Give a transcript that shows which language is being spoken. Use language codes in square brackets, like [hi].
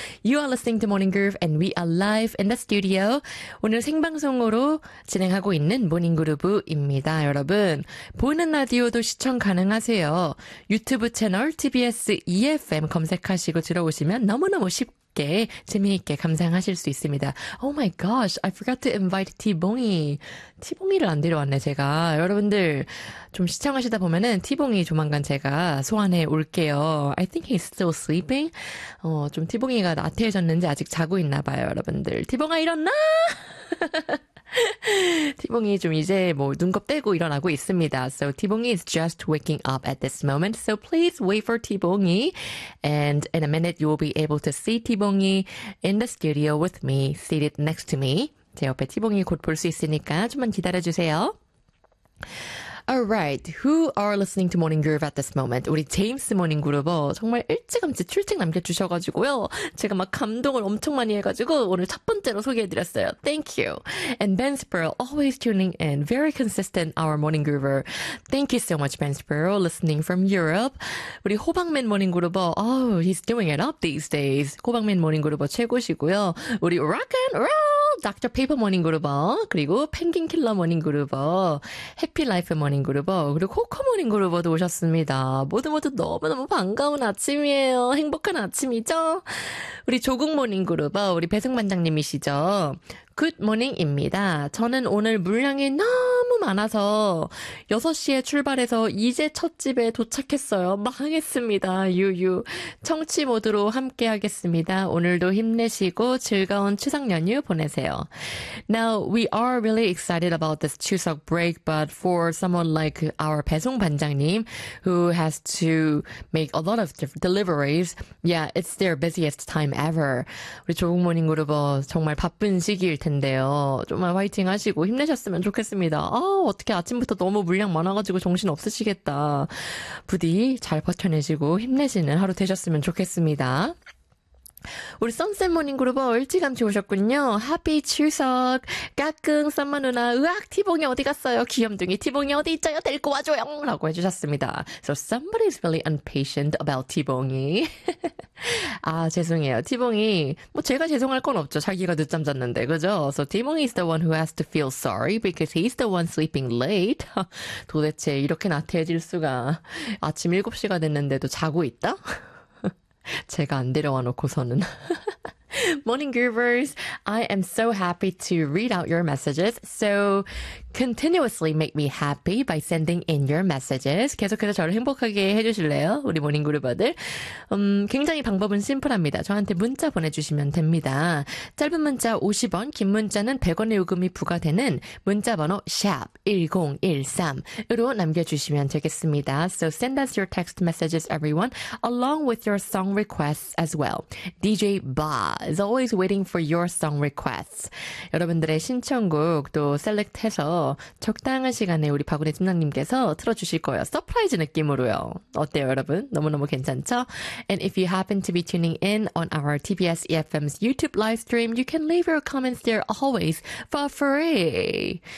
[en] You are listening to Morning Groove and we are live in the studio. [ko] 오늘 생방송으로 진행하고 있는 Morning Groove입니다, 여러분. 보이는 라디오도 시청 가능하세요. 유튜브 채널 TBS EFM 검색하시고 들어오시면 너무너무 쉽고 재미있게 감상하실 수 있습니다. [en] Oh my gosh, I forgot to invite T봉이. [ko] T봉이를 안 데려왔네, 제가. 여러분들 좀 시청하시다 보면은 T봉이 조만간 제가 소환해 올게요. [en] I think he's still sleeping. [ko] 좀 T봉이가 나태해졌는지 아직 자고 있나 봐요, 여러분들. T봉아, 일어나! T봉이 좀 이제 뭐 눈곱 떼고 일어나고 있습니다. [en] So T봉이is just waking up at this moment. So please wait for T봉이. And in a minute, you will be able to see T봉이in the studio with me, seated next to me. [ko] 제 옆에 T봉이 곧 볼 수 있으니까 좀만 기다려주세요. [en] Alright, who are listening to Morning Groove at this moment? [ko] 우리 제임스 모닝 그룹어 정말 일찌감치 출첵 남겨주셔가지고요. 제가 막 감동을 엄청 많이 해가지고 오늘 첫 번째로 소개해드렸어요. [en] Thank you. And Ben Sparrow, always tuning in. Very consistent, our Morning Groover. Thank you so much, Ben Sparrow, listening from Europe. [ko] 우리 호박맨 모닝 그룹어 [en] oh, he's doing it up these days. [ko] 호박맨 모닝 그룹어 최고시고요. 우리 Rock'n'Roll, Dr. Paper 모닝 그룹어 그리고 펭귄 킬러 모닝 그룹어 해피 라이프 모닝 그루버 그리고 코코 모닝 그루버도 오셨습니다. 모두 모두 너무너무 반가운 아침이에요. 행복한 아침이죠? 우리 조국 모닝 그루버 우리 배승반장님이시죠? 굿모닝입니다. 저는 오늘 물량이 너무 많아서 6시에 출발해서 이제 첫 집에 도착했어요. 망했습니다. 유유. 청취 모드로 함께 하겠습니다. 오늘도 힘내시고 즐거운 추석 연휴 보내세요. [en] Now, we are really excited about this 추석 break, but for someone like our 배송 반장님 who has to make a lot of deliveries, yeah, it's their busiest time ever. [ko] 우리 조국 모닝 그룹 정말 바쁜 시기 텐데요. 정말 화이팅 하시고 힘내셨으면 좋겠습니다. 아, 어떻게 아침부터 너무 물량 많아가지고 정신 없으시겠다. 부디 잘 버텨내시고 힘내시는 하루 되셨으면 좋겠습니다. 우리 선셋 모닝 그룹어 일찌감치 오셨군요. 하피 추석 까꿍 썸머 누나 으악 티봉이 어디 갔어요? 귀염둥이 티봉이 어디 있어요? 데리고 와줘요 라고 해주셨습니다. [en] So somebody is really impatient about 티봉이. [ko] 아 죄송해요. 티봉이 뭐 제가 죄송할 건 없죠. 자기가 늦잠 잤는데 그죠? [en] So 티봉이 is the one who has to feel sorry because he's the one sleeping late. [ko] 도대체 이렇게 나태해질 수가. 아침 7시가 됐는데도 자고 있다? 제가 안 데려와 놓고서는. [en] Morning Groovers, I am so happy to read out your messages. So continuously make me happy by sending in your messages. [ko] 계속해서 저를 행복하게 해주실래요? 우리 모닝 그루버들. 굉장히 방법은 심플합니다. 저한테 문자 보내주시면 됩니다. 짧은 문자 50원, 긴 문자는 100원의 요금이 부과되는 문자 번호 샵1013으로 남겨주시면 되겠습니다. [en] So send us your text messages, everyone, along with your song requests as well. DJ Ba is always waiting for your song requests. [ko] 여러분들의 신청곡 또 셀렉트해서 적당한 시간에 우리 바구니 팀장님께서 틀어주실 거예요. 서프라이즈 느낌으로요. 어때요, 여러분? 너무너무 괜찮죠? [en] And if you happen to be tuning in on our TBS EFM's YouTube live stream, you can leave your comments there always for free.